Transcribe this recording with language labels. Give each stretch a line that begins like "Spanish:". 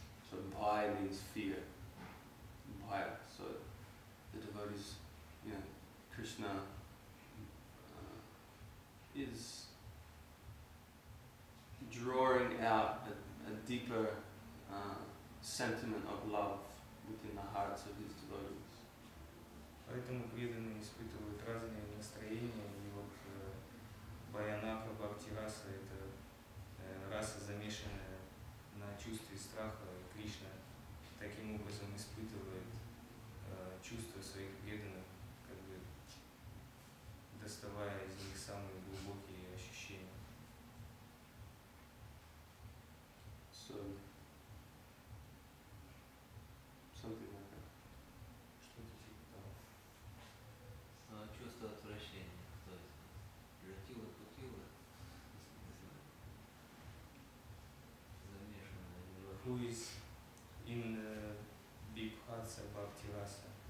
English: So bhai means fear. Bhaya. So the devotees, Krishna is drawing out a deeper sentiment of love within the hearts of his devotees.
Russian: Поэтому преданные испытывают разные настроения, и вот Бхаянака Бхакти раса — это раса, замешанная на чувстве страха, и Кришна таким образом испытывает чувства своих преданных, как бы доставая из них самые глубокие ощущения.
English: So, something like that.
Russian: Что-то типа того. Чувство отвращения, то есть жатила, кутила, замешанное.
English: Who is in Bibhatsa Bhakti rasa?